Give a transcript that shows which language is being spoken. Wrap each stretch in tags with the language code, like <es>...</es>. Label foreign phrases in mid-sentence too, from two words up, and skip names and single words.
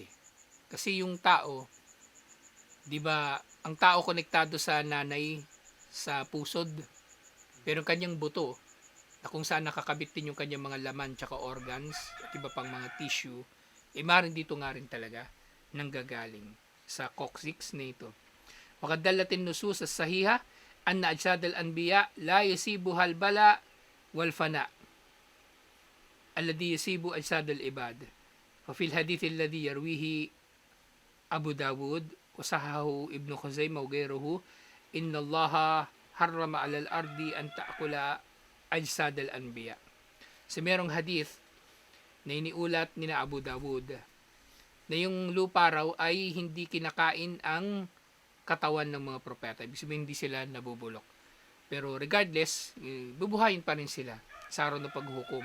<tl>Kasi yung tao, di ba, ang tao konektado sa nanay sa pusod, pero kanyang buto, na kung saan nakakabit din yung kanyang mga laman tsaka organs, at iba pang mga tissue, maaaring dito nga rin talaga nanggagaling sa coccyx na ito.</tl> <ar>وقد دلت النصوص الصحيحة، أن أجساد الأنبياء لا يصيبها البلى والفناء الذي يصيب أجساد العباد. ففي الحديث الذي يرويه أبو داود وصححه ابن خزيمة وغيره إن الله حرم على الأرض أن تأكل أجساد الأنبياء.</ar> <tl>So merong hadith na iniulat ni na Abu Dawud na yung lupa raw ay hindi kinakain ang katawan ng mga propeta. Ibig sabihin hindi sila nabubulok. Pero regardless, bubuhayin pa rin sila sa araw ng paghukom.</tl>